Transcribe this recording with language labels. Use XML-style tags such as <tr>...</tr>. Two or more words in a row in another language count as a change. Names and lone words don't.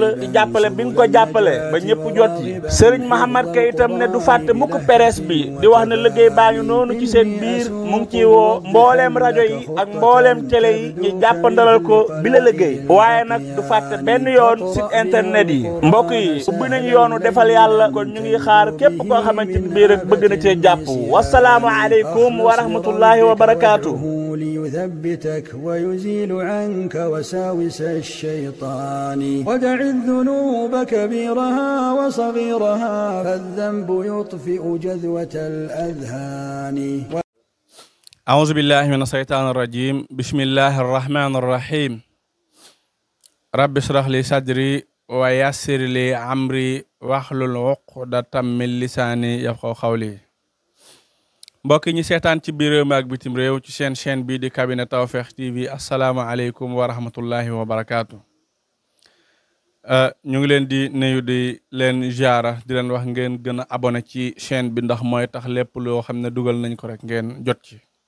<wo>la ci jàppale bi nga ko jàppale ba ñëpp jot yi Serigne Mohamed Ka itam ne du fàtte mukk presse bi di wax ne liggéey baa ngi noonu ci seen biir mu ngi ciy woo mbooleem rajo yi ak mbooleem télé yi ñu jàppandalal ko bi la liggéey waaye nag du fàtte benn yoon site internet yi mbokk yi ubbi nañu yoonu defal yàlla kon ñu ngi xaar képp koo xamante ni bii rek bëgg na cee jàpp</wo> <ar>والسلام عليكم ورحمة الله وبركاته ليثبتك ويزيل عنك وساوس الشيطان ودع الذنوب كبيرها وصغيرها فالذنب يطفئ جذوة الأذهان أعوذ بالله من الشيطان الرجيم بسم الله الرحمن الرحيم رب اشرح لي صدري ويسر لي أمري واحلل عقدة من لساني يفقهوا قولي</ar> <wo>mbokk ñi seetaan ci biir réew mi ak bitim réew ci seen chaîne bii di cabinet Tawfekh TV</wo> <ar>السلام عليكم ورحمة الله وبركاته.</ar> <wo>ñu ngi leen di nuyu di leen ziara di leen wax ngeen gën a abonné ci chaîne bi ndax mooy tax lépp loo xam ne dugal nañ ko rek ngeen jot ci.</wo>